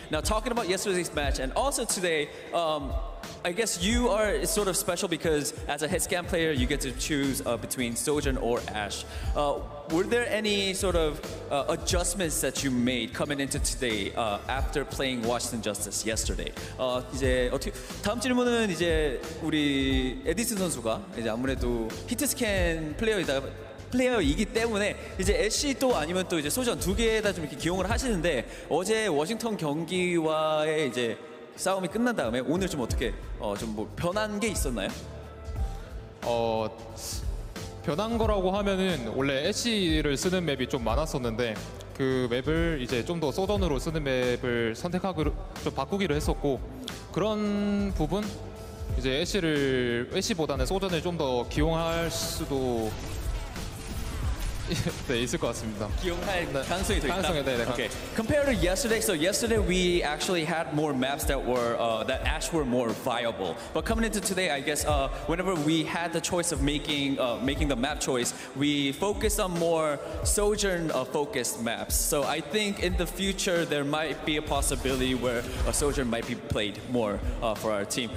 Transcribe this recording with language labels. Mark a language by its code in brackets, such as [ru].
[en] Now, talking about yesterday's match, and also today, I guess you are sort of special because as a hit scan player, you get to choose between Sojourn or Ashe. Were there any sort of adjustments that you made coming into today after playing Washington Justice yesterday? [ko] 이제 다음 질문은 이제 우리 에디슨 선수가 이제 아무래도 히트 스캔 플레이어이다 플레이어이기 때문에 이제 애쉬 또 아니면 또 이제 소전 두 개에다 좀 이렇게 기용을 하시는데 어제 워싱턴 경기와의 이제 싸움이 끝난 다음에 오늘 좀 어떻게 좀 뭐 변한 게 있었나요? 변한 거라고 하면은 원래 애쉬를 쓰는 맵이 좀 많았었는데 그 맵을 이제 좀 더 소전으로 쓰는 맵을 선택하기로 좀 바꾸기로 했었고 그런 부분 이제 애쉬보다는 소전을 좀 더 기용할 수도 네, 있을 것 같습니다. 기용할 가능성이 더 있다. 가능성이 네. [en] Okay. Compared to yesterday, so yesterday we actually had more maps that were that Ash were more viable. But coming into today, I guess whenever we had the choice of making the map choice, we focused on more Sojourn focused maps. So I think in the future there might be a possibility where a Sojourn might be played more for our team.